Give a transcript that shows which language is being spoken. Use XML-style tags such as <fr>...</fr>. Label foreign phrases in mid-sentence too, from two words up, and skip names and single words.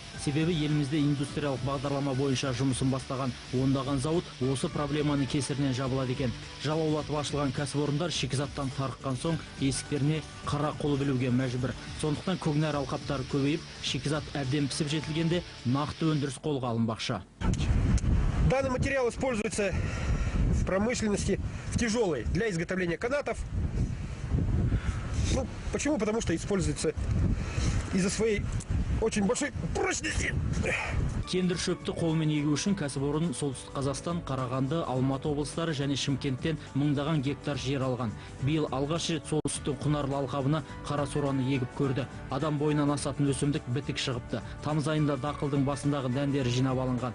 <kk>Себебі елімізде индустриялық бағдарлама бойынша жұмысын бастаған ондаған зауыт осы проблеманы кесірінен жабылады екен. Жалаулатып ашылған кәсіпорындар шикізаттан тарыққан соң есіктеріне қара қол білуге мәжбүр. Сондықтан көкнәр алқаптары көбейіп, шикізат әбден пісіп жетілгенде нақты өндіріс қолға алынбақшы.</kk> <ru>Данный материал используется в промышленности в тяжелой для изготовления канатов. Ну, почему? Потому что используется из-за своей очень большой прочности.</ru> <kk>Кендір шөпті қолмен егу үшін кәсіпорын солтүстік Қазақстан, Қарағанды, Алматы облыстары және Шымкенттен мыңдаған гектар жер алған. Биыл алғаш рет солтүстіктің құнарлы алқабына қарасораны егіп көрді. Адам бойынан асатын өсімдік бітік шығыпты. Тамыз айында дақылдың басындағы дәндері жинап алынған.</kk>